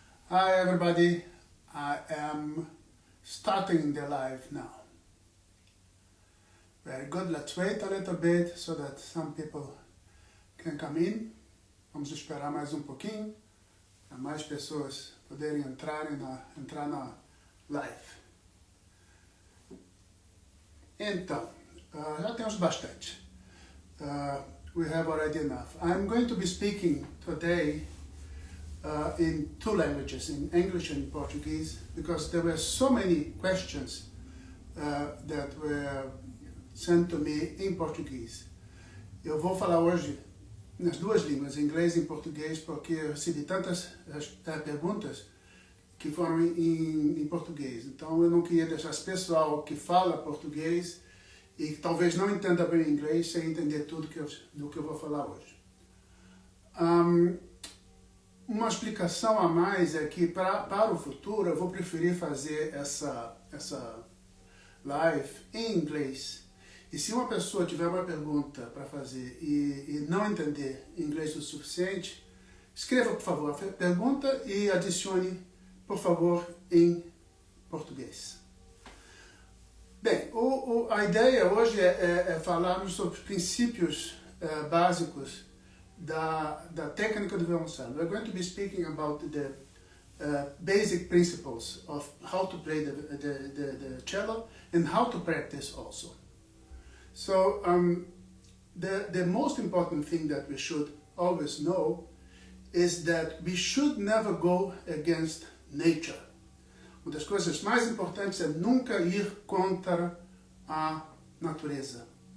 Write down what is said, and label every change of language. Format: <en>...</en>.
<en>Hi everybody, I am starting the live now. Very good, let's wait a little bit so that some people can come in.</en> <pt>Vamos esperar mais um pouquinho, para mais pessoas poderem entrar na live. Então, já temos bastante.</pt> <en>We have already enough. I'm going to be speaking today in two languages, in English and in Portuguese, because there were so many questions that were sent to me in Portuguese.</en> <pt>Eu vou falar hoje nas duas línguas, em inglês e em português, porque eu recebi tantas perguntas que foram em português. Então eu não queria deixar esse pessoal que fala português e que talvez não entenda bem inglês sem entender tudo do que eu vou falar hoje. Uma explicação a mais é que para o futuro eu vou preferir fazer essa live em inglês. E se uma pessoa tiver uma pergunta para fazer e não entender inglês o suficiente, escreva, por favor, a pergunta e adicione, por favor, em português. Bem, a ideia hoje é falarmos sobre os princípios básicos da técnica do violoncelo.</pt> <en>We're going to be speaking about the basic principles of how to play the cello and how to practice also. So, the most important thing that we should always know is that we should never go against nature.</en> <pt>Uma das coisas mais importantes é nunca ir contra a natureza.</pt>